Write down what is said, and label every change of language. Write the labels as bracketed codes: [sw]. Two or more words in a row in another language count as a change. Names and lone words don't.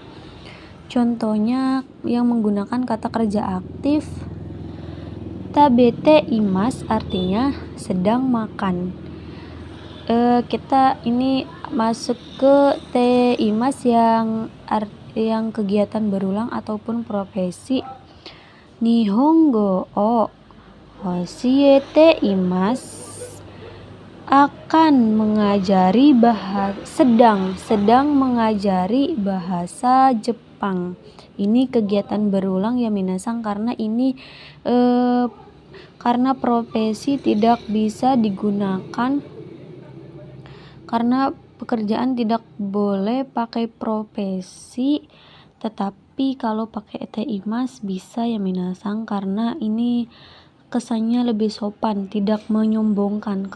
[id] Contohnya yang menggunakan kata kerja aktif, [ja] 食べています [id] artinya sedang makan. Kita ini masuk ke [ja] ています [id] yang kegiatan berulang ataupun profesi. [ja] 日本語を教えています, [id] akan mengajari sedang mengajari bahasa Jepang. Ini kegiatan berulang ya minasang, karena ini karena profesi tidak bisa digunakan, karena pekerjaan tidak boleh pakai profesi, tetapi kalau pakai [ja] ています [id] bisa ya minasang, karena ini kesannya lebih sopan, tidak menyombongkan.